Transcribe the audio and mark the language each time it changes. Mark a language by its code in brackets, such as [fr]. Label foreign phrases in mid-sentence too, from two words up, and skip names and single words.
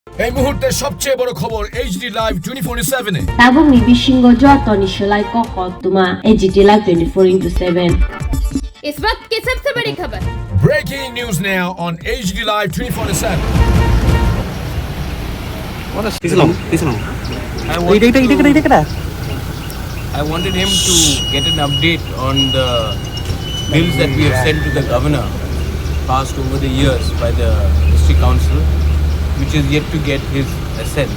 [bn] এই মুহূর্তে সবচেয়ে বড় খবর এইচডি লাইভ 24/7 এ [trp] Tabung ni bishingo joto ni shalai ko khotuma HT Live 24/7 [hi] इस वक्त की सबसे बड़ी खबर [en] Breaking news now on HD Live 24/7 I wanted him to get an update on the bills that we have sent to the governor, passed over the years by the district council, which is yet to get his assent.